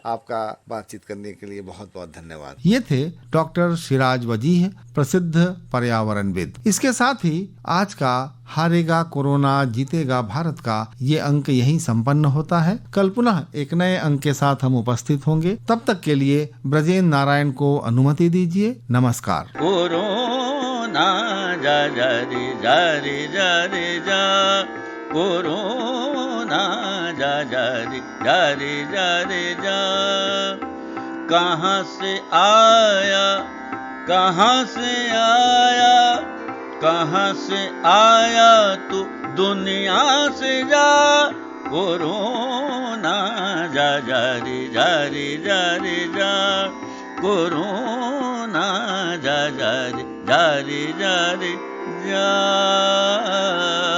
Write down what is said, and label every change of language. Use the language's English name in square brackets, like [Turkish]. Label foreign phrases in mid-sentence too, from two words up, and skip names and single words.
[Hindi] आपका बातचीत करने के लिए बहुत बहुत धन्यवाद। ये थे डॉक्टर सिराज वजीह, प्रसिद्ध पर्यावरणविद। इसके साथ ही आज का हारेगा कोरोना जीतेगा भारत का ये अंक यहीं संपन्न होता है। कल पुनः एक नए अंक के साथ हम उपस्थित होंगे। तब तक के लिए ब्रजेंद्र नारायण को अनुमति दीजिए। नमस्कार। कोरोना जा जा रे जा रे जा रे जा, कोरोना जा जा रे जा रे जा रे जा। कहाँ से आया, कहाँ से आया, कहाँ से आया तू दुनिया से जा। कोरोना जा जा रे जा रे जा रे जा, कोरोना जा जा रे जा रे जा रे जा।